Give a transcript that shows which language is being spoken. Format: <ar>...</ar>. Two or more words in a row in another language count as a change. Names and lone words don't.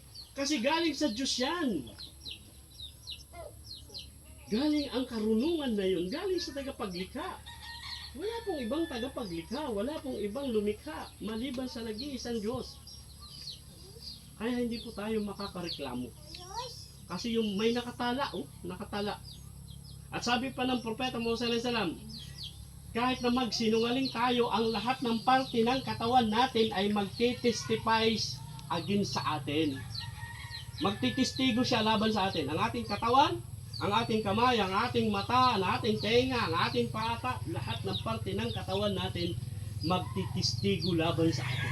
<tl>Kasi galing sa Diyos yan. Galing ang karunungan na yun, galing sa tagapaglikha. Wala pong ibang tagapaglikha, wala pong ibang lumikha, maliban sa nag-iisang Diyos. Kaya hindi po tayo makakareklamo. Kasi yung may nakatala, oh, nakatala. At sabi pa ng propeta Muhammad</tl> <ar>صلى الله عليه وسلم,</ar> <tl>kahit na magsinungaling tayo, ang lahat ng parte ng katawan natin ay</tl> <en>magtitestifies against</en> <tl>sa atin. Magtitistigo siya laban sa atin. Ang ating katawan, ang ating kamay, ang ating mata, ang ating tenga, ang ating pata, lahat ng parte ng katawan natin magtitistigo laban sa atin.</tl>